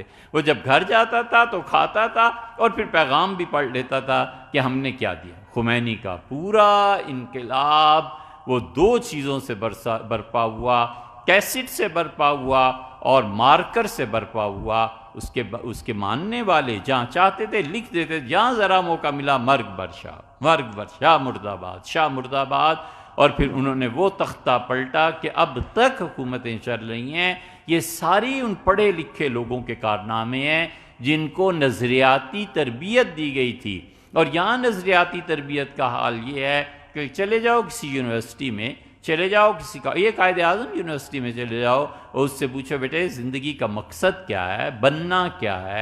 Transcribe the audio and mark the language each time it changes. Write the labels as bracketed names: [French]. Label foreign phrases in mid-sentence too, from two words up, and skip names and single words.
[Urdu] وہ جب گھر جاتا تھا تو کھاتا تھا اور پھر پیغام بھی پڑھ لیتا تھا کہ ہم نے کیا دیا۔ خمینی کا پورا انقلاب وہ 2 چیزوں سے برپا ہوا، کیسٹ سے برپا ہوا اور مارکر سے برپا ہوا۔ اس کے ماننے والے جہاں چاہتے تھے لکھ دیتے، جہاں ذرا موقع ملا [Persian] مرگ بر شاہ، مرگ بر شاہ [Urdu] مرد آباد، شاہ مرد آباد۔ اور پھر انہوں نے وہ تختہ پلٹا کہ اب تک حکومتیں چل رہی ہیں۔ یہ ساری ان پڑھے لکھے لوگوں کے کارنامے ہیں جن کو نظریاتی تربیت دی گئی تھی۔ اور یہاں نظریاتی تربیت کا حال یہ ہے کہ چلے جاؤ کسی یونیورسٹی میں، چلے جاؤ کسی کا، یہ قائد اعظم یونیورسٹی میں چلے جاؤ اور اس سے پوچھو بیٹے زندگی کا مقصد کیا ہے، بننا کیا ہے؟